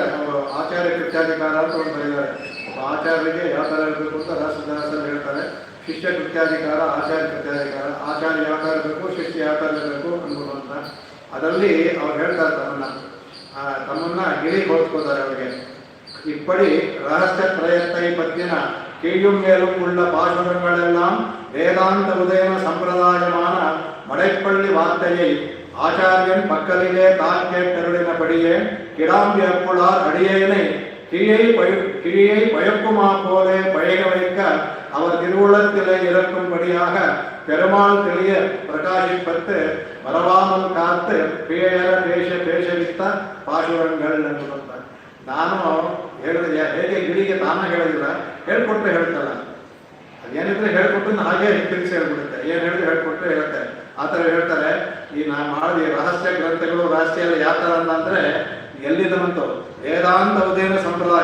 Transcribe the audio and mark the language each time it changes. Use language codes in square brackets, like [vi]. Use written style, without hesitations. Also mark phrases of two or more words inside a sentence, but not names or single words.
[kn] ಅವರು ಆಚಾರ್ಯ ಕೃತ್ಯಾಧಿಕಾರ ಅಂತ ಒಂದು ಬರೀತಾರೆ. ಆಚಾರ್ಯರಿಗೆ ಯಾವ ಥರ ಇರಬೇಕು ಅಂತ ರಾಷ್ಟ್ರದಾಸರು ಹೇಳ್ತಾರೆ. ಶಿಷ್ಯ ಕೃತ್ಯಾಧಿಕಾರ, ಆಚಾರ್ಯ ಕೃತ್ಯಾಧಿಕಾರ. ಆಚಾರ್ಯ ಯಾವ ಥರ ಇರಬೇಕು, ಶಿಷ್ಯ ಯಾವ ಥರ ಇರಬೇಕು ಅನ್ಬೋದು ಅಂತ. ಅದರಲ್ಲಿ ಅವ್ರು ಹೇಳ್ತಾರೆ ತಮ್ಮನ್ನ ಗಿಳಿ ಹೋಲಿಸ್ಕೋತಾರೆ ಅವರಿಗೆ. [ta] இப்படி ரகசிய பிரயத்தை பற்றின கீழும் மேலும் உள்ள பாசுரங்கள் எல்லாம் வேதாந்த உதயன சம்பிரதாயமான மடைப்பள்ளி வார்த்தையை ஆச்சாரியன் மக்களிலே தான் கேட்டருளினபடியே கிடாம்பி அப்புளார் அடியேனை கிழியை பயக்குமா போலே பழக வைக்க அவர் திருவுளத்திலே இறக்கும்படியாக பெருமாள் தெளிய பிரகாசிப்பத்து மறவாமல் காத்து பேயர பேசவித்த பாசுரங்கள் என்று சொல்றார். [kn] ನಾನು ಹೇಳಿದೆ ಹೇಗೆ ಗಿಳಿಗೆ ತಾನ ಹೇಳೋದಿಲ್ಲ, ಹೇಳ್ಕೊಟ್ರೆ ಹೇಳ್ತಲ್ಲ. ಅದೇನಿದ್ರೆ ಹೇಳ್ಕೊಟ್ಟು ಹಾಗೆ ಹಿಂತಿರಿಸಿ ಹೇಳ್ಬಿಡುತ್ತೆ. ಏನು ಹೇಳಿದ್ರೆ ಹೇಳ್ಕೊಟ್ರೆ ಹೇಳುತ್ತೆ. ಆ ಥರ ಹೇಳ್ತಾರೆ. ಈ ನಾನು ಮಾಡಿದ ರಹಸ್ಯ ಗ್ರಂಥಗಳು ರಹಸ್ಯ ಎಲ್ಲ ಯಾವ ಥರ ಅಂದರೆ ಎಲ್ಲಿದನಂತ ವೇದಾಂತ ಉದಯನ ಸಂಪ್ರದಾಯ.